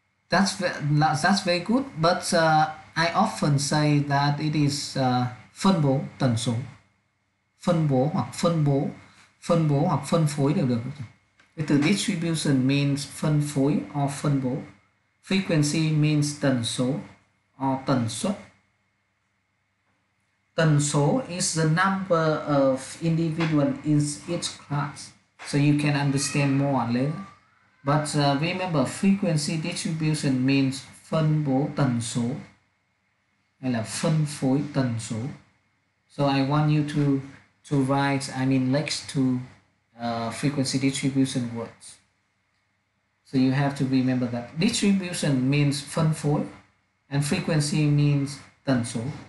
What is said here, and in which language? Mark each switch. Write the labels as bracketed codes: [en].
[en] That's very good, but I often say that it is [vi] phân bố tần số. Phân bố hoặc phân phối đều được. Cái từ [en] distribution means [vi] phân phối or phân bố. [en] Frequency means [vi] tần số or tần suất. [en] Tần số is the number of individuals in each class, so you can understand more later. But remember, frequency distribution means [vi] phân bố tần số hay là phân phối tần số. [en] So I want you to write, next to frequency distribution words. So you have to remember that distribution means phân phối and frequency means tần số.